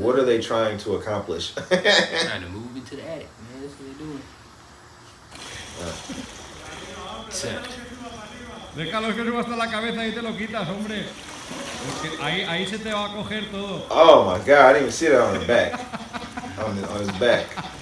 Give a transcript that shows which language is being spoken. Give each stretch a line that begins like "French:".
English: What are they trying to accomplish? Trying to move into the attic, man. That's what they're doing. Except,
Spanish: Déjalo que suba hasta la cabeza y te lo quitas, hombre. Porque ahí se te va a coger todo.
English: Oh my god, I didn't even see that on the back. on his back.